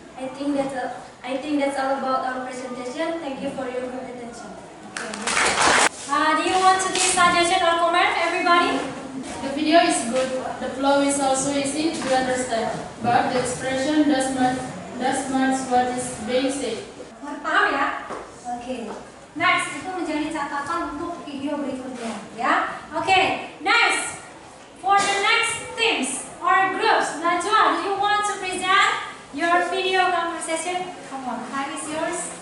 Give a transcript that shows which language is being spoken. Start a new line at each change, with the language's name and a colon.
English: I think that's all about our presentation. Thank you for your good attention. Do you want to give suggestion or comment, everybody? The video is good. The flow is also easy to understand, but the expression does match what is being said.
Indonesian: Paham ya? Oke. Next, itu menjadi catatan untuk video berikutnya, ya.
English: Oke, next. For the next teams or groups, Najwa, do you want to present your video conversation? Come on, time is yours.